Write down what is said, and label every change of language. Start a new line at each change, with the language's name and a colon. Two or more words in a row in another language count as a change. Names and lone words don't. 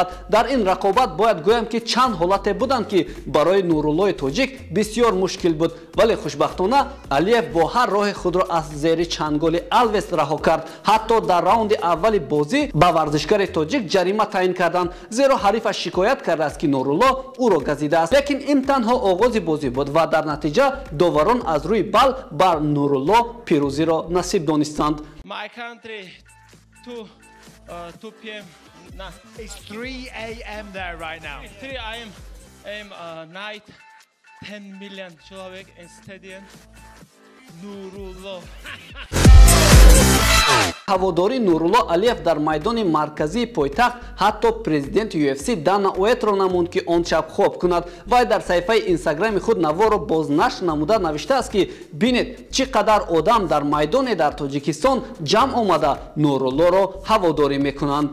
Tajik: Дар ин рақобат бояд гӯям ки чанд ҳолате буданд ки барои Нуруллои тоҷик бисёр мушкил буд, вале хушбахтона Алиев бо ҳар роҳи худро аз зери чанголи Алвес раҳо кард. ҳатто дар раунди аввали бозӣ ба варзишгари тоҷик ҷарима таъин карданд, зеро ҳарифаш шикоят кардааст ки Нурулло ӯро газидааст. Лекин ин танҳо оғози бозӣ буд ва дар натиҷа доварон аз рӯи бал бар Нурулло пирӯзиро насиб донистанд.
English: Nah. It's 3 a.m. there right now. 3 a.m. Night. 10 million человек in stadium. Nurullo.
Tajik: ҳаводори Нурулло Алиев дар майдони марказии пойтахт ҳатто президенти UFC Дана Уэйтро намонд ки он шаб хоб кунад. Вай дар саҳифаи инстаграми худ наворо бознашр намуда навиштааст ки бинед чӣ қадар одам дар майдоне дар Тоҷикистон ҷамъ омада Нуруллоро ҳаводорӣ мекунанд.